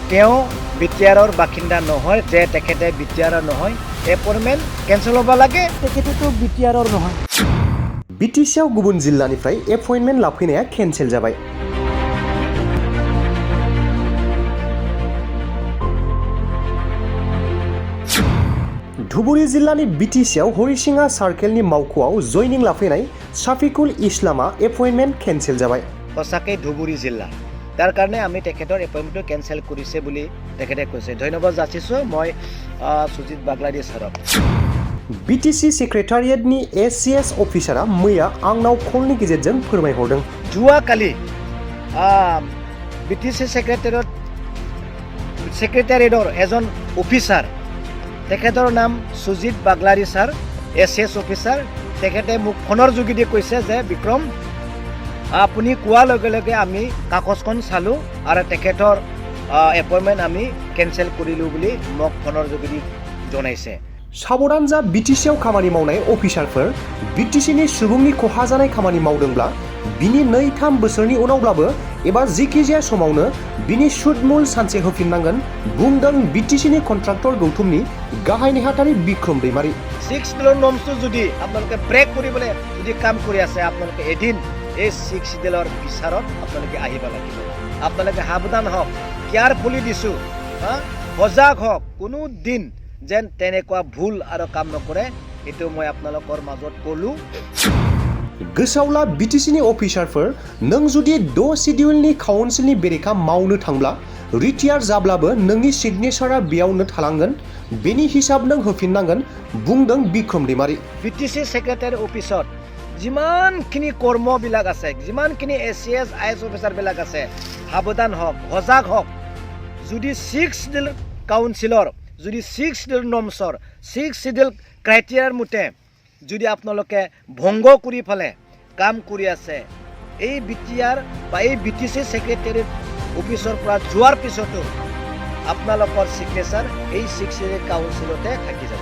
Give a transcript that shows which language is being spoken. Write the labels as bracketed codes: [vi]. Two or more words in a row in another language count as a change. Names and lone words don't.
[as] তেওঁ বিটিআৰৰ বাসিন্দা নহয়, যে তেখেতে বিটিআৰৰ নহয়, এপইণ্টমেণ্ট কেঞ্চেল হ'ব লাগে, তেখেতেতো বিটিআৰৰ নহয়। [brx] BTCआव गुबुन जिल्लानिफ्राय एपइन्टमेन्ट लाफैनाया केन्सेल जाबाय। धुबुरी जिल्लानि BTCआव हरिसिङा सार्केलनि मावख'आव जयनिं लाफैनाय साफिकुल इस्लामा एपइन्टमेन्ट केन्सेल जाबाय। [as] সঁচাকৈ ধুবুৰী জিলা, তাৰ কাৰণে আমি তেখেতৰ এপইণ্টমেণ্টটো কেঞ্চেল কৰিছে বুলি তেখেতে কৈছে। ধন্যবাদ যাচিছোঁ মই সুজিত বাগলাৰী ছাৰক। [brx] BTC सेक्रेटारियेटनि ACS अफिसारा मैया आंनाव कलनि गेजेरजों फोरमायहरदों। [as] যোৱাকালি BTC ছেক্ৰেটেৰিয়েটৰ এজন অফিচাৰ, তেখেতৰ নাম সুজিত বাগলাৰী ছাৰ, ACS অফিচাৰ, তেখেতে মুখ ফোনৰ যোগেদি কৈছে যে বিক্ৰম আপুনি কোৱাৰ লগে লগে আমি কাগজখন চালোঁ আৰু তেখেতৰ এপইণ্টমেণ্ট আমি কেঞ্চেল কৰিলোঁ বুলি মোক ফোনৰ যোগেদি জনাইছে। [brx] साबधान जा BTCआव खामानि मावनाय अफिसारफोर, BTCनि सुबुंनि खहा जानाय खामानि मावदोंब्ला बिनि 2-3 बोसोरनि उनावब्लाबो एबा जिखिजाया समावनो बिनि सुद मुल सानसे होफिननांगोन बुंदों BTCनि कन्ट्राक्टर गौतमनि गाहाय नेहाथारि बिक्रम दैमारी। [as] 6 ডিলৰ নমছটো যদি আপোনালোকে ব্ৰেক কৰিবলৈ যদি কাম কৰি আছে, আপোনালোকে এদিন এই 6 ডিলৰ বিচাৰত আপোনালোকে আহিব লাগিব। আপোনালোকে সাৱধান হওক, কেয়াৰফুলি দিছোঁ, সজাগ হওক, কোনো দিন যেন তেনেকুৱা ভুল আৰু কাম নকৰে, এইটো মই আপোনালোকৰ মাজত ক'লোঁ। [brx] गोसावला BTCनि अफिसारफोर, नों जुदि 6 शिडिउलनि काउन्सिलनि बेरेखा मावनो थांब्ला रिटायार जाब्लाबो नोंनि सिगनेचारआ बेयावनो थालांगोन, बेनि हिसाब नों होफिननांगोन बुंदों बिक्रम दैमारी। [as] BTC ছেক্ৰেটাৰী অফিচত যিমানখিনি কৰ্মবিলাক আছে, যিমানখিনি ACS IS অফিচাৰবিলাক আছে, সাৱধান হওক, সজাগ হওক। যদি 6 [en] schedule council, [as] যদি 6 শিডিউল নমছৰ, 6 [en] schedule criteria [as] মতে যদি আপোনালোকে ভংগ কৰি ফেলে কাম কৰি আছে, এই BTR বা এই BTC সেক্ৰেটাৰী অফিচৰ পৰা যোৱাৰ পিছতো আপোনালোকৰ চিগনেচাৰ এই 6 [en] schedule council [as] থাকি যাব।